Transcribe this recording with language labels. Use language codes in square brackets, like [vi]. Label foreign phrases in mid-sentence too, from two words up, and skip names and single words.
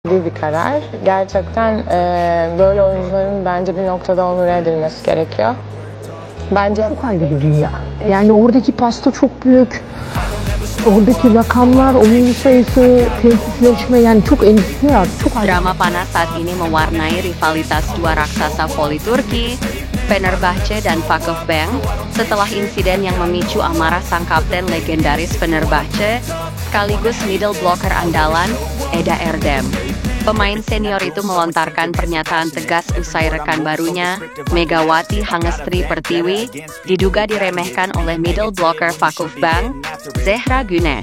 [tr] bir karar. Gerçekten böyle oyuncuların bence bir noktada onure edilmesi gerekiyor. Bence Çok ayrı bir dünya. Yani oradaki pasta çok büyük. Oradaki rakamlar, oyuncu sayısı, temsilcileşme yani çok endüstriyel, çok ayrı. [id] Drama panas saat ini mewarnai rivalitas dua raksasa voli Turki, Fenerbahce dan Vakıfbank, setelah insiden yang memicu amarah sang kapten legendaris Fenerbahce, sekaligus [en] middle blocker [id] andalan, Eda Erdem. Pemain senior itu melontarkan pernyataan tegas usai rekan barunya, Megawati Hangestri Pertiwi, diduga diremehkan oleh [en] middle blocker [id] Vakıfbank, Zehra Güneş.